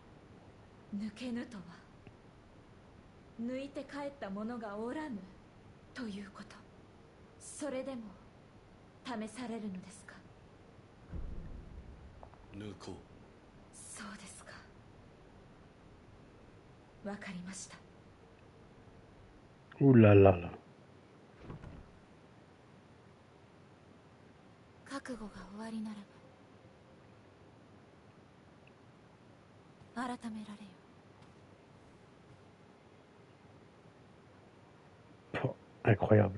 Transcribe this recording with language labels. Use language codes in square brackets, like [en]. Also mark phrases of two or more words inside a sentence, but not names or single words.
[ja] 抜けぬとは抜いて帰った者がおらぬということ。それでも試されるのですか。抜こう。そうですか。わかりました。 [fr] Ouh là là là. [ja] 覚悟が終わりならば改められよ。 [fr] Oh, incroyable.